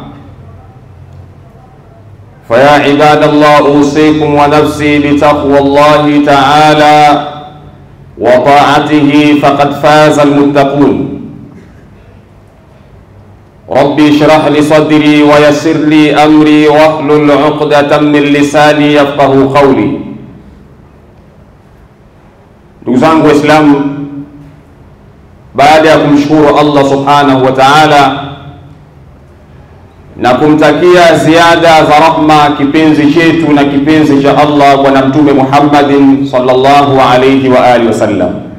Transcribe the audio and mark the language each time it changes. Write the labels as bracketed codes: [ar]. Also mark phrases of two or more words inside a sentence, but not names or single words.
[ar] فيا عباد الله، أوصيكم ونفسي بتقوى الله تعالى وطاعته، فقد فاز المتقون. ربي اشرح لي صدري ويسر لي أمري واحلل عقدة من لساني يفقهوا قولي. [sw] Ndugu zangu Waislamu, baada ya kumshukuru Allah [ar] سبحانه وتعالى [sw] na kumtakia ziada za rahma kipenzi chetu na kipenzi cha Allah Bwana Mtume Muhammadin [ar] صلى الله عليه وعلى آله وسلم,